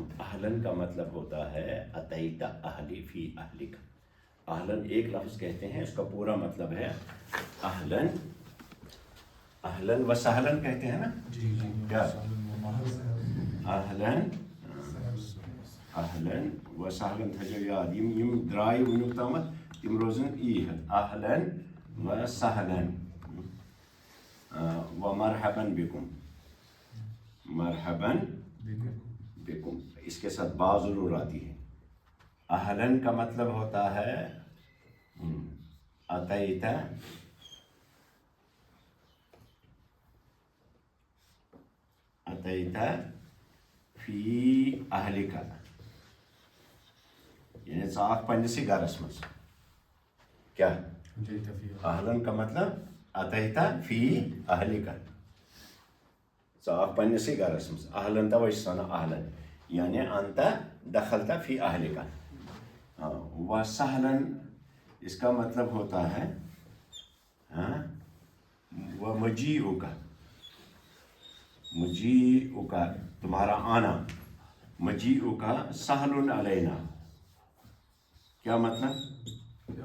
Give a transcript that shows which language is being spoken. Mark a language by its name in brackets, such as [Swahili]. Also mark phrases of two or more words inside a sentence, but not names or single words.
[Urdu] اہلاً کا مطلب ہوتا ہے [Arabic] اتیت اہلی فی اہلک. [Urdu] اہلاً ایک لفظ کہتے ہیں، اس کا پورا مطلب ہے اہلاً، [Arabic] اہلاً و سہلاً [Urdu] کہتے ہیں نا. جی جی. [Kashmiri] کیا اہلاً، [Arabic] اہلاً و سہلاً [Kashmiri] تھٲیزیو یاد. یم درٛاے وٕنیُک تامَتھ تِم روزن یی [Arabic] اہلاً و سہلاً و مرحباً بکم. مرحباً بکم [Urdu] اس کے ساتھ با ضرور آتی ہے. اہلاً کا مطلب ہوتا ہے [Arabic] اتیت، اتیت فی اہلک، [Urdu] یعنی [Kashmiri] ژٕ آکھ پنٛنِسٕے گرس منٛز. [Urdu] کیا اہلاً کا مطلب [Arabic] اتیت فی اہلک، [Kashmiri] ژٕ آکھ پنٛنِسٕے گرس منٛز. اہلاً توے چھِس وَنان اہلاً یعنی [Arabic] انت دخلت فی اہلک. و سہلاً [Urdu] اس کا مطلب ہوتا ہے [Arabic] و مجیئک، مجیئک [Urdu] تمہارا آنا. [Arabic] مجیئک سہل علینا، [Urdu] کیا مطلب؟